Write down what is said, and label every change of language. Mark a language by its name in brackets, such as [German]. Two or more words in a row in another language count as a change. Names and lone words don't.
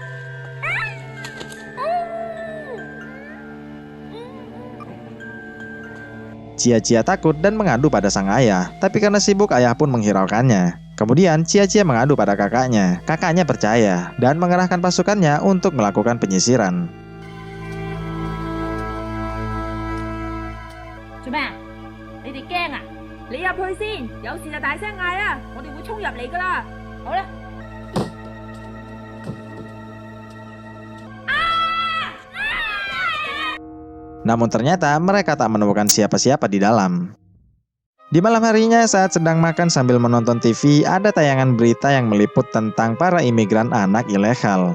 [Indonesian] Cia-Cia takut dan mengadu pada sang ayah, tapi karena sibuk ayah pun menghiraukannya. Kemudian Cia-Cia mengadu pada kakaknya. Kakaknya percaya dan mengerahkan pasukannya untuk melakukan penyisiran. [Cantonese] 做咩啊？你哋驚啊？你入去先，有事就大聲嗌啊！我哋會衝入嚟噶啦。好啦。 [Indonesian] Namun ternyata mereka tak menemukan siapa-siapa di dalam. Di malam harinya saat sedang makan sambil menonton TV, ada tayangan berita yang meliput tentang para imigran anak ilegal.